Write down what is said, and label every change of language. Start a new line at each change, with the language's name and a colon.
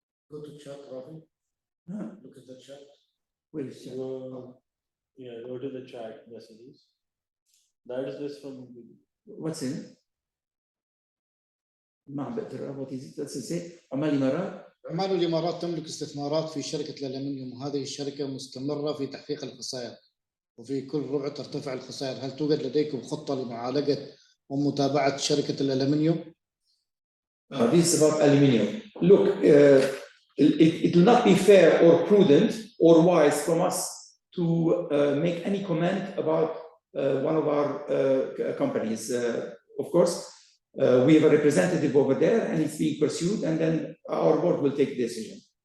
English: Go to chat, Rafi. Huh? Look at the chat. Where is chat? Yeah, go to the chat messages. That is just from. What's in it? What is it? Does it say عمان الإمارات؟
Arabic: عمان الإمارات تملك استثمارات في شركة الألمنيوم، وهذه الشركة مستمرة في تحقيق الخسائر، وفي كل ربع ترتفع الخسائر. هل توجد لديكم خطة لمعالجة ومتابعة شركة الألمنيوم؟
English: This is about aluminium. Look, it will not be fair or prudent or wise from us to make any comment about one of our companies. Of course, we have a representative over there and it's being pursued, and then our board will take the decision.